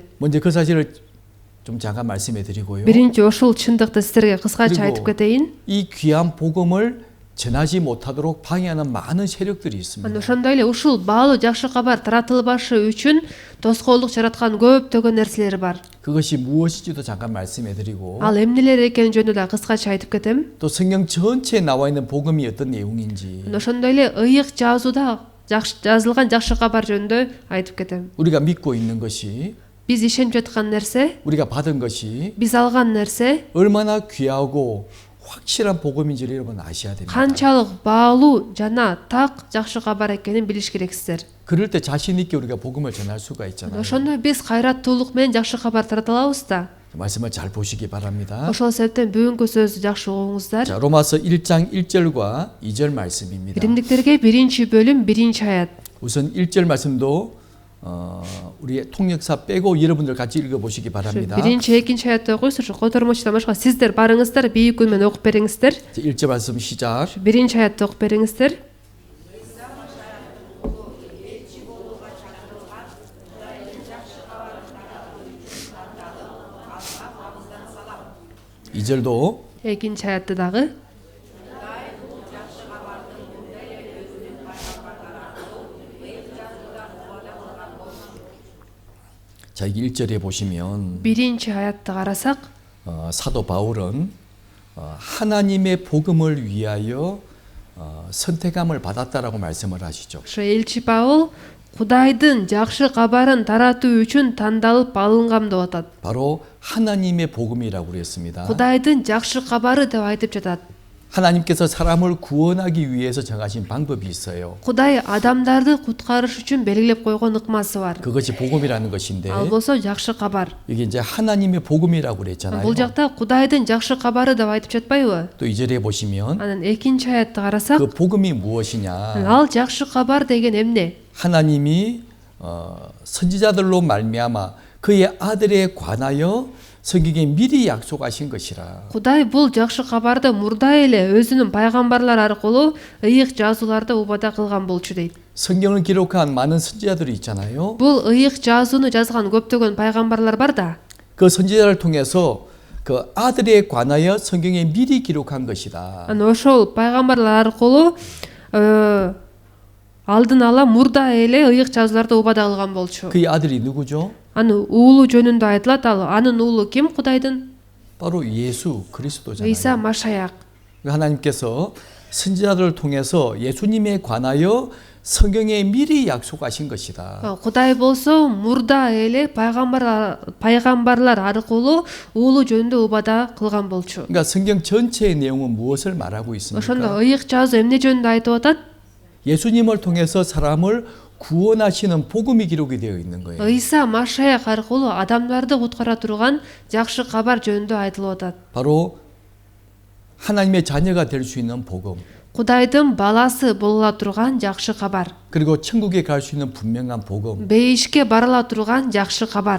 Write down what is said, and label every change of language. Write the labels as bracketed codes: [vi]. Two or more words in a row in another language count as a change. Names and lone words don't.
[ko] 먼저 그 사실을 좀 잠깐 말씀해 드리고요. [ky] Биринчи ошол чындыкты сиздерге кыскача [ko] 그리고 [ky] айтып кетейин. [ko] 이 귀한 복음을 전하지 못하도록 방해하는 많은 세력들이 있습니다. [ky] Ошондой эле ушул баалуу жакшы кабар таратылбашы үчүн тоскоолдук жараткан көптөгөн нерселер бар. [ko] 그것이 무엇인지도 잠깐 말씀해 드리고 [ky] Ал эмнелер экени жөнүндө да кыскача айтып кетем. [ko] 또 성경 전체에 나와 있는 복음이 어떤 내용인지 [ky] Ошондой эле ыйык жазууда жазылган жакшы кабар жөнүндө айтып кетем. [ko] 우리가 믿고 있는 것이 [ky] Биз ишенип жаткан нерсе, [ko] 우리가 받은 것이 [ky] биз алган нерсе [ko] 얼마나 귀하고 확실한 복음인지를 여러분 아셔야 됩니다. [ky] канчалык баалуу жана так жакшы кабар экенин билиш керексиздер. [ko] 그럴 때 자신 있게 우리가 복음을 전할 수가 있잖아요. [ky] Ошондо биз кайраттуулук менен жакшы кабар тарата алабыз да. [ko] 말씀을 잘 보시기 바랍니다. [ky] Ошол себептен бүгүнкү сөздү жакшы угуңуздар. [ko] 자, 로마서 1장 1절과 2절 말씀입니다. [ky] Римдиктерге 1-бөлүм 1-аят. [ko] 우선 1절 말씀도 우리 통역사 빼고 여러분들 같이 읽어 보시기 바랍니다. [ky] 1-2 аятты окуйсуз, котормочудан башка сиздер барыңыздар, бийик үн менен окуп бериңиздер. [ko] 1절 말씀 시작. [ky] 1-аятты окуп бериңиздер. [ko] 이 절도 [ky] 2-аятты дагы. [ko] 자, 이 1절에 보시면 [ky] 1-аятты карасак, [ko] 사도 바울은 하나님의 복음을 위하여 선택함을 받았다라고 말씀을 하시죠. [ky] ошо элчи Паул Кудайдын жакшы кабарын таратуу үчүн тандалып алынгам деп атат. [ko] 바로 하나님의 복음이라고 그랬습니다. [ky] Кудайдын жакшы кабары деп айтып жатат. [ko] 하나님께서 사람을 구원하기 위해서 정하신 방법이 있어요. [ky] Кудай адамдарды куткарыш үчүн белгилеп койгон ыкмасы бар. [ko] 그것이 복음이라는 것인데 [ky] Ал болсо жакшы кабар. [ko] 이게 이제 하나님의 복음이라고 그랬잖아요. [ky] Бул жакта Кудайдын жакшы кабары деп айтып жатпайбы? [ko] 또 2절에 보시면 [ky] Анан 2-аятты карасак, [ko] 그 복음이 무엇이냐? [ky] ал жакшы кабар деген эмне? [ko] 하나님이 선지자들로 말미암아 그의 아들에 관하여 성경에 미리 약속하신 것이라. [ky] Кудай бул жакшы кабарды мурда эле өзүнүн пайгамбарлары аркылуу ыйык жазууларда убада кылган болчу дейт. [ko] 성경을 기록한 많은 선지자들이 있잖아요. [ky] Бул ыйык жазууну жазган көптөгөн пайгамбарлар бар да. [ko] 그 선지자를 통해서 그 아들에 관하여 성경에 미리 기록한 것이다. [ky] ошол пайгамбарлар аркылуу алдын ала мурда эле ыйык жазууларды убада кылган болчу. [ko] 그의 아들이 누구죠? [ky] Анын уулу жөнүндө айтылат. Ал анын уулу ким? Кудайдын [ko] 바로 예수 그리스도잖아요. [ky] Ыйса Машаяк. [ko] 하나님께서 선지자들을 통해서 예수님에 관하여 성경에 미리 약속하신 것이다. [ky] Кудай болсо мурда эле пайгамбарлар аркылуу уулу жөнүндө убада кылган болчу. [ko] 그러니까 성경 전체의 내용은 무엇을 말하고 [ky] Ошондо [ko] 있습니까? [ky] ыйык жазуу эмне жөнүндө айтып атат? [ko] 예수님을 통해서 사람을 구원하시는 복음이 기록이 되어 있는 거예요. [ky] Ыйса Машаяк аркылуу адамдарды куткара турган жакшы кабар жөнүндө айтылып атат. [ko] 바로 하나님의 자녀가 될 수 있는 복음. [ky] Кудайдын баласы болула турган жакшы кабар. [ko] 그리고 천국에 갈 수 있는 분명한 복음. [ky] Бейишке барыла турган жакшы кабар.